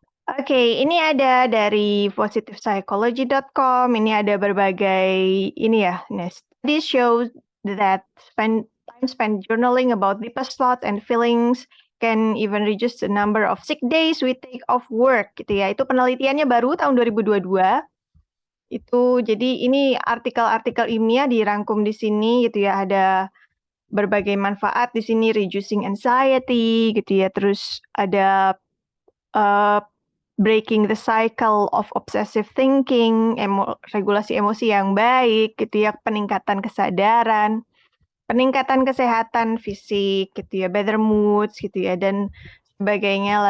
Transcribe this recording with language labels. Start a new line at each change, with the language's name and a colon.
Indonesian: Oke, ini ada dari positivepsychology.com. Ini ada berbagai ini ya.
English: Nah, studies show that time spent journaling about deepest thoughts and feelings can even reduce the number of sick days we take off work
Indonesian: gitu ya. Itu penelitiannya baru tahun 2022. Itu jadi ini artikel-artikel ilmiah dirangkum di sini gitu ya. Ada berbagai manfaat di sini,
English: reducing anxiety
Indonesian: gitu ya. Terus ada
English: breaking the cycle of obsessive thinking,
Indonesian: regulasi emosi yang baik gitu ya, peningkatan kesadaran, peningkatan kesehatan fisik gitu ya,
English: better moods
Indonesian: gitu ya, dan sebagainya.